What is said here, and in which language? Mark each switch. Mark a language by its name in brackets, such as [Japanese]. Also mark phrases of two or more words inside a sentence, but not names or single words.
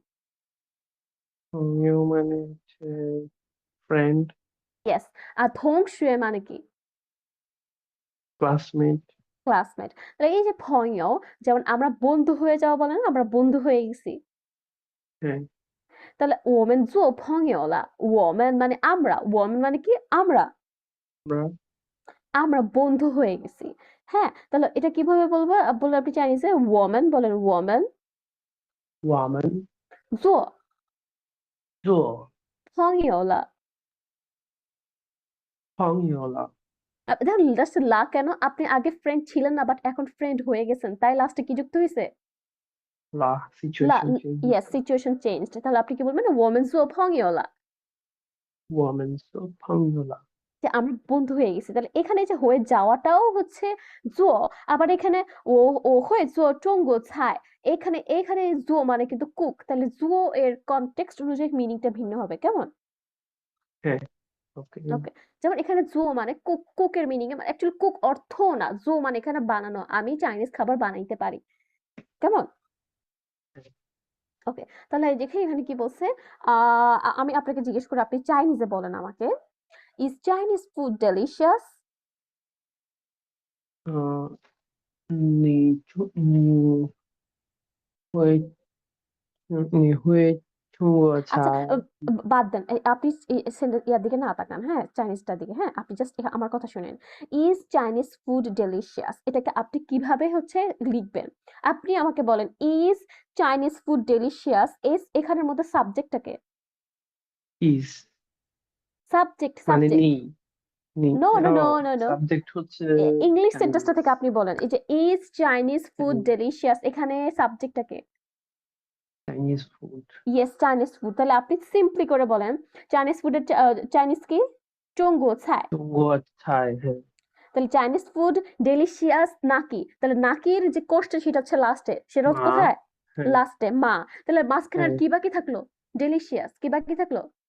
[Bangla] 朋友 মানে হচ্ছে ফ্রেন্ড, ইয়েস। আর থংশুয়ে মানে কি? [English] ক্লাসমেট, ক্লাসমেট। [Bangla] তাহলে এই যে ফংইও, যেমন আমরা বন্ধু হয়ে যাওয়া বলে না, আমরা বন্ধু হয়ে গেছি। হ্যাঁ তাহলে [Chinese] 我们做朋友了我们 [Bangla] মানে আমরা 我们 মানে কি আমরা আমরা আমরা বন্ধু হয়ে গেছি হ্যাঁ তাহলে এটা কিভাবে বলবো বলে আপনি চাইনিজে 我们 বলেন 我们 [Chinese] 我们做做朋友了朋友了 [Bangla] দেখেন জাস্ট লা কেন আপনি আগে ফ্রেন্ড ছিলেন না বাট এখন ফ্রেন্ড হয়ে গেছেন তাই লাস্টে কি যুক্ত হয়েছে [Chinese] লা লা [English] situation change yes situation changed [Bangla] তাহলে আপনি কি বলবেন [Chinese] 我们做朋友了我们做朋友了 [Bangla] যে আমরা বন্ধু হয়ে গেছি তাহলে এখানে যে হয়ে যাওয়াটাও হচ্ছে জো আবার এখানে ও ও হয়ে [Chinese] 做中国菜 [Bangla] এখানে এখানে জো মানে কিন্তু কুক তাহলে জো এর কনটেক্সট অনুযায়ী মিনিংটা ভিন্ন হবে কেমন হ্যাঁ ওকে ওকে যেমন এখানে জো মানে কুক কুকের মিনিং অ্যাকচুয়ালি কুক অর্থ না জো মানে এখানে বানানো আমি চাইনিজ খাবার বানাইতে পারি কেমন ওকে তাহলে এই দেখে এখানে কি বলছে আমি আপনাকে জিজ্ঞেস করি আপনি চাইনিজে বলেন আমাকে [English] is Chinese food delicious [Chinese] 你会你会中国 [Bangla] আচ্ছা [Chinese] 菜 [Bangla] বাদ দেন আপনি ইয়ার দিকে না তাকান হ্যাঁ চাইনিজটার দিকে হ্যাঁ আপনি জাস্ট আমার কথা শুনেন [English] is Chinese food delicious [Bangla] এটাকে আপনি কিভাবে হচ্ছে লিখবেন আপনি আমাকে বলেন [English] is Chinese food delicious [Bangla] এস এখানের মধ্যে সাবজেক্টটাকে [English] is সাবজেক্ট [Bangla] মানে [English] সাবজেক্ট [Chinese] নি [English] no no no no no [Bangla] সাবজেক্ট হচ্ছে [English] ইংলিশ Chinese [Bangla] সেন্টেন্সটা থেকে আপনি বলেন এই যে [English] is Chinese food Chinese [Bangla] ডেলিশিয়াস এখানে সাবজেক্টটাকে [English] Chinese food yes Chinese food [Bangla] তাহলে আপনি সিম্পলি করে বলেন চাইনিজ ফুডের চাইনিজ কি [Chinese] 中国菜中国菜 হ্যাঁ [Bangla] তাহলে চাইনিজ ফুড ডেলিশিয়াস নাকি তাহলে নাকির যে কোর্সটা সেটা হচ্ছে লাস্টে সেটা হচ্ছে [Chinese] মা [Bangla] কোথায় হ্যাঁ লাস্টে মা তাহলে মাঝখানে আর হ্যাঁ কি বাকি থাকলো ডেলিশিয়াস কি বাকি থাকলো